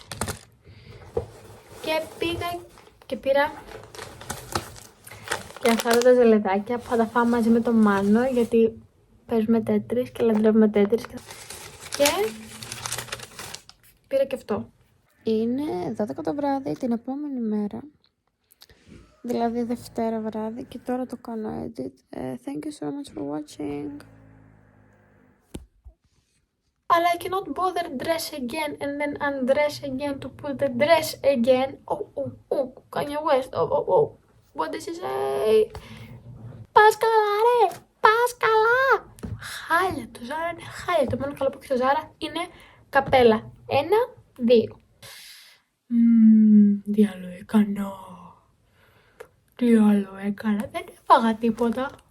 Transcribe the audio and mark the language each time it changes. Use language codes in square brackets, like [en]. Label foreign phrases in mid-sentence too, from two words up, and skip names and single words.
[el] Και πήγα και πήρα και αυτά τα ζελεδάκια που θα τα φάω μαζί με τον Μάνο, γιατί παίζουμε τέτρις και λατρεύουμε τέτρις. Και πήρα και αυτό. Είναι 12 το βράδυ την επόμενη μέρα, δηλαδή Δευτέρα βράδυ, και τώρα το κάνω edit. [en] Thank you so much for watching. But I cannot bother dress again and then undress again to put the dress again. Oh, Kanye West, oh. What does he say? [el] Πας καλά ρε, πας καλά. Χάλια, το Ζάρα είναι χάλια. Το μόνο καλό που έχει το Ζάρα είναι καπέλα. 1, 2. Τι άλλο έκανα? Τι άλλο έκανα? Δεν έφαγα τίποτα.